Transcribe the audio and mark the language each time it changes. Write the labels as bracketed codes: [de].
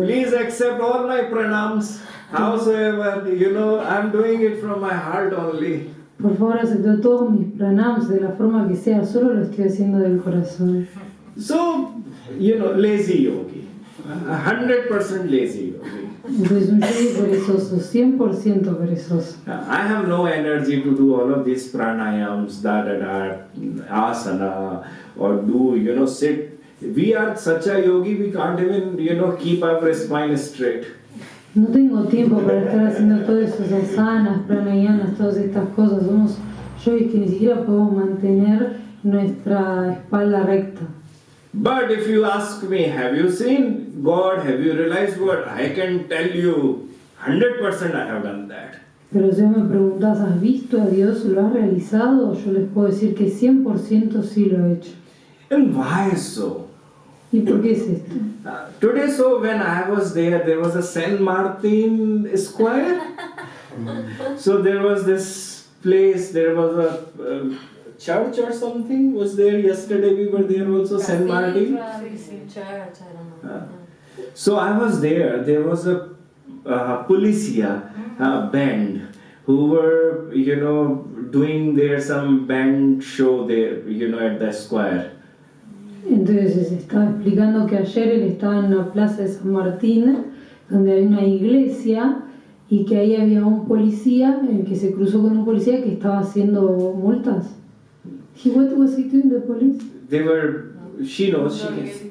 [en] Please accept all my pranams. Howsoever, I'm doing it from my heart only. [es] por favor acepta todos mis pranams de la forma que sea, solo lo estoy haciendo del corazón. [en] So, lazy yogi. 100% lazy yogi. [es] Entonces un yogi perezoso, 100% perezoso. [en] I have no energy to do all of these pranayams, asana, or do, sit. We are such a yogi, we can't even, keep our spine straight. [es] No tengo tiempo para estar haciendo todas esas asanas, pranayamas, todas estas cosas. Somos yogis que ni siquiera podemos mantener nuestra espalda recta. [en] But if you ask me, have you seen God? Have you realized what? I can tell you, 100% I have done that. [es] Pero si me preguntas, ¿has visto a Dios? ¿Lo has realizado? Yo les puedo decir que 100% sí lo he hecho. [en] And why so? [es] ¿Y por qué es esto? [en] Today, so when I was there was a San Martin Square. So there was this place, there was a church or something was there. Yesterday we were there also, San Martin. Church, I don't know. So I was there. There was a policia band who were, doing their some band show there, at the square. [es] Entonces estaba explicando que ayer él estaba en la plaza de San Martín, donde hay una iglesia, y que ahí había un policía, que se cruzó con un policía que estaba haciendo multas. [en] What was he doing, the police? They were, she knows, she can.